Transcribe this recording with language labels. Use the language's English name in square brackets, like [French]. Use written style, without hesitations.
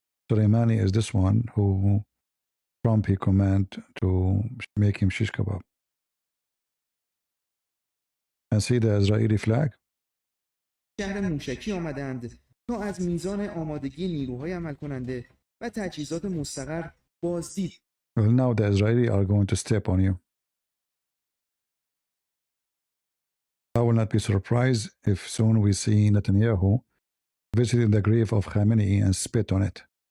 [English] Soleimani is this one who Trump he command to make him shish kebab. And see the Israeli flag? [Persian] شهر موشکی آمدند تا از میزان آمادگی نیروهای عمل کننده و تجهیزات مستقر بازدید. [English] Well, now the Israeli are going to step on you. I will not be surprised if soon we see Netanyahu visiting the grave of Khamenei and spit on it.